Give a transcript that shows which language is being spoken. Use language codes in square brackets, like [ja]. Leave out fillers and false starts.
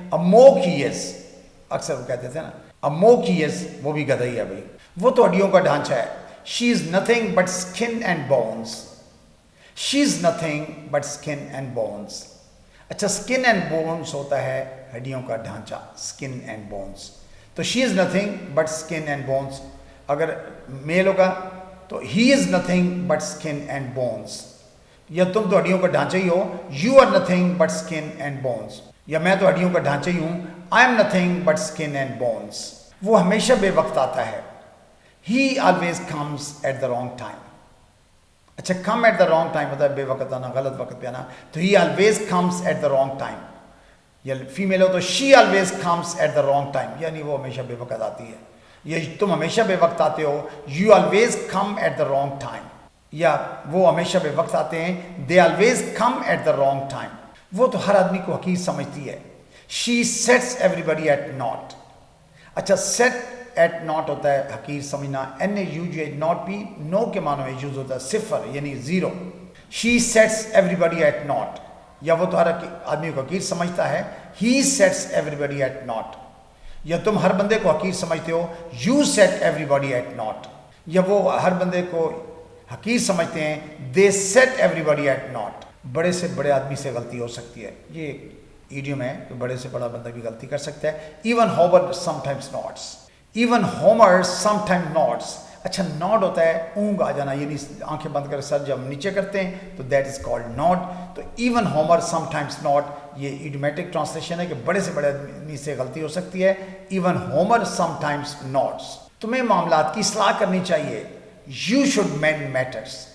[en] A mock he is. [ur] اکثر وہ کہتے تھے نا اے موک ہی از. وہ بھی گدھا ہی ہے بھائی. وہ تو ہڈیوں کا ڈھانچہ ہے. [en] She is nothing but skin and bones. She is nothing but skin and bones. [ur] اچھا [en] skin and bones [ur] ہوتا ہے ہڈیوں کا ڈھانچہ, [en] skin and bones. [ur] تو [en] she is nothing but skin and bones. [ur] اگر میل ہوگا تو [en] he is nothing but skin and bones. [ur] یا تم تو ہڈیوں کا ڈھانچہ ہی ہو, [en] you are nothing but skin and bones. [ur] یا میں تو ہڈیوں کا ڈھانچہ ہی ہوں, [en] I am nothing but skin and bones. [ur] وہ ہمیشہ بے وقت آتا ہے. [en] He always comes at the wrong time. [ur] اچھا, [en] come at the wrong time [ur] ہوتا ہے بے وقت آنا, غلط وقت پہ آنا. تو [en] he always comes at the wrong time. [ur] یا فیمیل ہو تو [en] she always comes at the wrong time, [ur] یعنی وہ ہمیشہ بے وقت آتی ہے. یا تم ہمیشہ بے وقت آتے ہو, [en] you always come at the wrong time. [ur] یا وہ ہمیشہ بے وقت آتے ہیں, [en] they always come at the wrong time. [ur] وہ تو ہر آدمی کو حقیر سمجھتی ہے. [en] she sets everybody at naught. [ur] اچھا, [en] set at naught [ur] ہوتا ہے حقیر سمجھنا, NAUGH نو کے معنی میں یوز ہوتا ہے, صفر یعنی zero. [en] she sets everybody at naught. [ur] یا وہ تو ہر آدمی کو حقیر سمجھتا ہے, [en] he sets everybody at naught. [ur] یا تم ہر بندے کو حقیر سمجھتے ہو, [en] you set everybody at naught. [ur] یا وہ ہر بندے کو حقیر سمجھتے ہیں, [en] they set everybody at naught. [ur] بڑے سے بڑے آدمی سے غلطی ہو سکتی ہے, یہ ایڈیم ہے کہ بڑے سے بڑا بندہ بھی غلطی کر سکتا ہے. [en] even Homer sometimes nods. even Homer sometimes nods. [ur] اچھا, نوڈ ہوتا ہے اونگ آ جانا, یعنی آنکھیں بند کر سر جب نیچے کرتے ہیں تو [en] That is called nod. [ur] تو [en] even Homer sometimes nod, [ur] یہ ایڈیومیٹک ٹرانسلیشن ہے کہ بڑے سے بڑے آدمی سے غلطی ہو سکتی ہے. [en] Even Homer sometimes nods. [ur] تمہیں معاملات کی اصلاح کرنی چاہیے, [en] You should mend matters.